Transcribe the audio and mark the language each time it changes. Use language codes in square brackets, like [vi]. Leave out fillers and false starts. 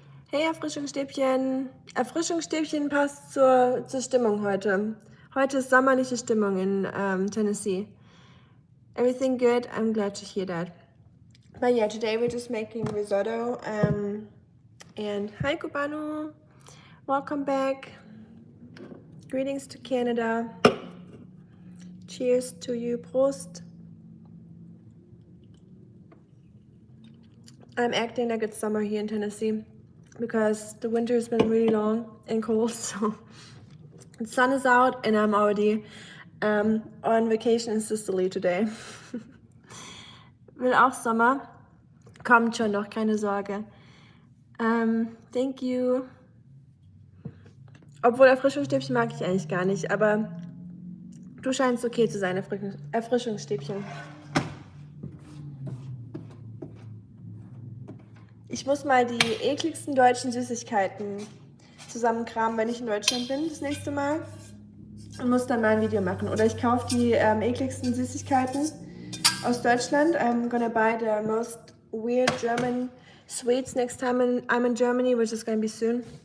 [de] Hey, Erfrischungsstäbchen! Erfrischungsstäbchen passt zur Stimmung heute. Heute ist sommerliche Stimmung in Tennessee. [en] Everything good? I'm glad to hear that. But yeah, today we're just making risotto. And hi, Cubano! Welcome back. Greetings to Canada. Cheers to you, Prost. I'm acting like it's summer here in Tennessee because the winter has been really long and cold, so the sun is out and I'm already on vacation in Sicily today. [de] Will auch Sommer. Kommt schon noch, keine Sorge. [en] Thank you. [de] Obwohl Erfrischungsstäbchen mag ich eigentlich gar nicht, aber du scheinst okay zu sein, Erfrischungsstäbchen. Ich muss mal die ekligsten deutschen Süßigkeiten zusammenkramen, wenn ich in Deutschland bin das nächste Mal. Und muss dann mal ein Video machen. Oder ich kaufe die ekligsten Süßigkeiten aus Deutschland. [en] I'm gonna buy the most weird German sweets next time I'm in Germany, which is gonna be soon.